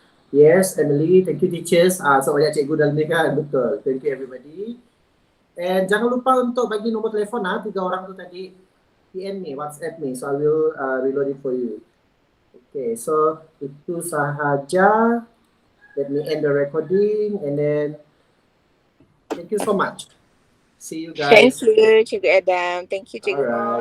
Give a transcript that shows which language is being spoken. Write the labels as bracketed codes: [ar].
[en] Yes, Emily, thank you teachers. [ms] So banyak cikgu dalam ni kan, betul. [en] Thank you everybody. [ms] And jangan lupa untuk bagi nombor telefon 3 orang tu tadi. [en] PM me, WhatsApp me, so I will reload it for you. Okay, so [ms] itu sahaja. [en] Let me end the recording and then thank you so much. See you guys. Thank you, Cikgu Adam. Thank you, Cikgu Mo.